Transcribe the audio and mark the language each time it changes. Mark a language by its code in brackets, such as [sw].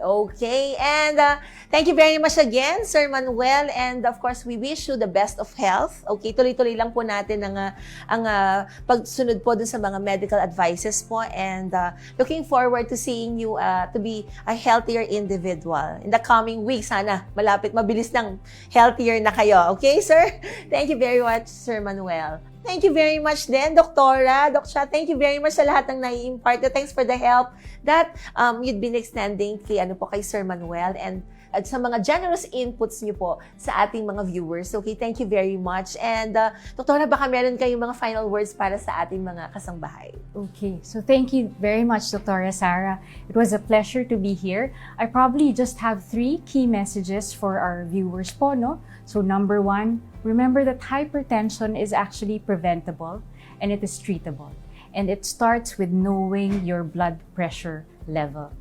[en] Okay, and thank you very much again, Sir Manuel. And of course, we wish you the best of health. [tl] Okay, tuloy-tuloy lang po natin ang pagsunod po dun sa mga medical advices po. [en] And looking forward to seeing you to be a healthier individual. In the coming weeks, [tl] sana mabilis nang healthier na kayo. Okay, sir? [en] Thank you very much, Sir Manuel. Thank you very much din, Doktora. Docjay, thank you very much [tl] sa lahat ng nai-impart. [en] Thanks for the help that you'd been extending kay Sir Manuel and at sa mga generous inputs niyo po sa ating mga viewers. Okay, thank you very much. [tl] And Doktora, baka meron kayong mga final words para sa ating mga kasangbahay. [en] Okay, so thank you very much, Dr. Sarah. It was a pleasure to be here. I probably just have 3 key messages for our viewers po, So number 1, remember that hypertension is actually preventable and it is treatable. And it starts with knowing your blood pressure level.